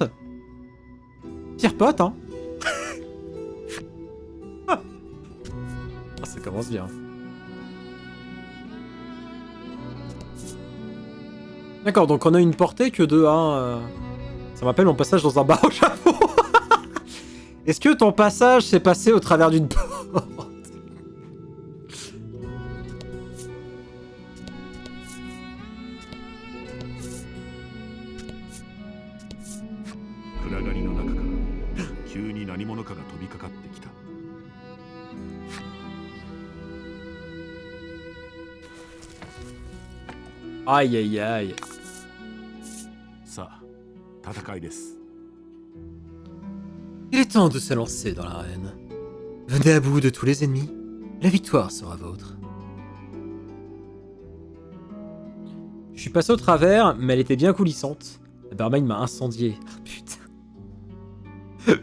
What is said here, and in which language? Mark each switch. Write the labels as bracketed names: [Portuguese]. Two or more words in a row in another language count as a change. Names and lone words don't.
[French] Pire pote, hein. Ah, ça commence bien. D'accord, donc on a une portée que de 1. Ça m'appelle mon passage dans un bar au Japon. Est-ce que ton passage s'est passé au travers d'une porte? [Japanese] 暗がりの中から急に何者かが飛びかかってきた。 [French] Aïe aïe aïe. [Japanese] さあ、戦いです。 [French] Il est temps de se lancer dans l'arène. Venez à bout de tous les ennemis. La victoire sera vôtre. Je suis passé au travers, mais elle était bien coulissante. La barmaid m'a incendié. Putain.